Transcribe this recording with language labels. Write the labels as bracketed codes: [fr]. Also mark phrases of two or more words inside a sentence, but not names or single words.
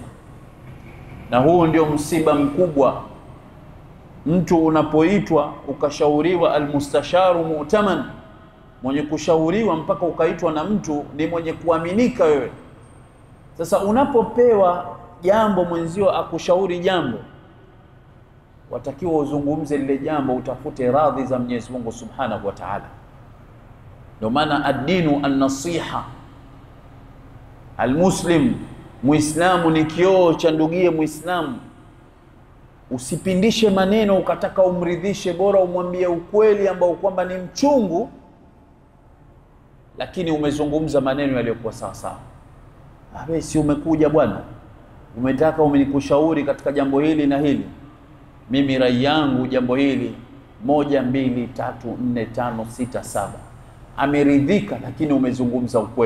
[sw] Na huu ndio msiba mkubwa, mtu unapoitwa ukashauriwa, [ar] المستشار مؤتمن, [sw] mwenye kushauriwa mpaka ukaitwa na mtu ni mwenye kuaminika wewe. Sasa unapopewa jambo mwenzio akushauri jambo, watakiwa uzungumze lile jambo, utafute radhi za Mwenyezi Mungu [ar] سبحانه وتعالى. [sw] Ndio maana [ar] الدين النصيحة. [sw] Al-muslim, Muislamu ni kioo cha ndugie Muislamu. Usipindishe maneno ukataka umridhishe, bora umwambie ukweli ambao kwamba ni mchungu, lakini umezungumza maneno yaliyokuwa sawa sawa. Wewe si umekuja bwana, umetaka umenikushauri katika jambo hili na hili, mimi rai yangu jambo hili 1 2 3 4 5 6 7, ameridhika, lakini umezungumza ukweli.